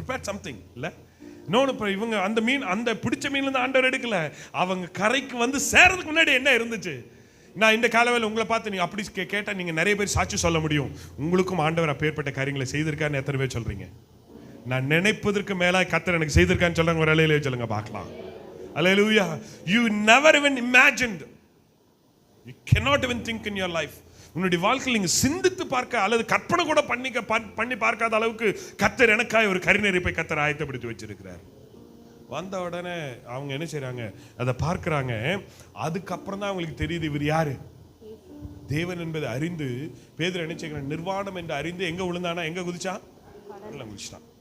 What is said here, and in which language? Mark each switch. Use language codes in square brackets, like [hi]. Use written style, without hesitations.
[ta] Something இல்ல இன்னொன்று, இவங்க அந்த மீன், அந்த பிடிச்ச மீன்ல இருந்து ஆண்டவர் எடுக்கல, அவங்க கரைக்கு வந்து சேரதுக்கு முன்னாடி என்ன இருந்துச்சு. நான் இந்த காலவேளை உங்களை பார்த்து நீங்க அப்படி கேட்டா நீங்க நிறைய பேர் சாட்சி சொல்ல முடியும். உங்களுக்கும் ஆண்டவர் அப்பேற்பட்ட காரியங்களை செய்திருக்கான்னு எத்தனை பேர் சொல்றீங்க? நான் நினைப்பதற்கு மேலாய் கர்த்தர் எனக்கு செய்திருக்கான்னு சொல்றாங்க. ஒரு அலையிலே சொல்லுங்க பார்க்கலாம். [en] Hallelujah. You never even imagined. You cannot even think in your life. [ta] உன்னுடைய வாழ்க்கையில் நீங்க சிந்தித்து பார்க்க அல்லது கற்பனை கூட பண்ணி பார்க்காத அளவுக்கு கர்த்தர் எனக்காய் ஒரு கரிநெருப்பை கர்த்தர் ஆயத்தப்படுத்தி வச்சிருக்கிறார். வந்த உடனே அவங்க என்ன செய்றாங்க, அதை பார்க்கிறாங்க. அதுக்கப்புறம் தான் அவங்களுக்கு தெரியுது இவர் யாரு, தேவன் என்பதை அறிந்து பேதுரு என்ன செய்கிறான், நிர்வாணம் என்று அறிந்து எங்க விழுந்தானா, எங்க குதிச்சான், கடல்ல குதிச்சிட்டான்.